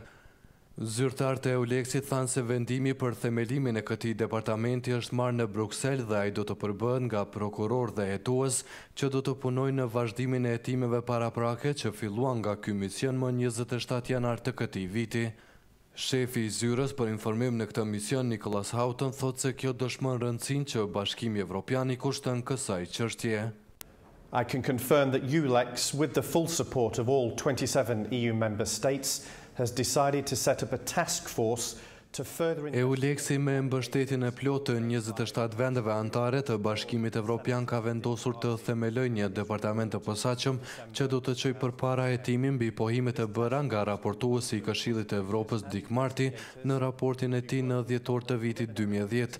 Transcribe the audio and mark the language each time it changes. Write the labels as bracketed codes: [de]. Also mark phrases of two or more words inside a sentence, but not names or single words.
[sq] Zyrtarët e EULEX-it thanë se vendimi për themelimin e këtij departamenti është marrë në Bruksel dhe ai do të përbëhet nga prokuror dhe hetues që do të punojnë në vazhdimin e hetimeve paraprake që filluan nga ky mision më 27 janar të këtij viti. Shefi i zyrës për informim në këtë mision, Nicholas Houghton, thotë se kjo dëshmon rëndësinë që Bashkimi Evropian i kushton kësaj çështje. [en] I can confirm that EULEX, with the full support of all 27 EU member states, has decided to set up a task force to further... [sq] EULEX-i me mbështetjen e plotë të 27 vendeve anëtare të Bashkimit Evropian ka vendosur të themelojë një departament të posaçëm që do të çojë përpara hetimin mbi pohimet e bëra nga raportuesi i Këshillit të Evropës Dick Marty në raportin e tij në dhjetor të vitit 2010.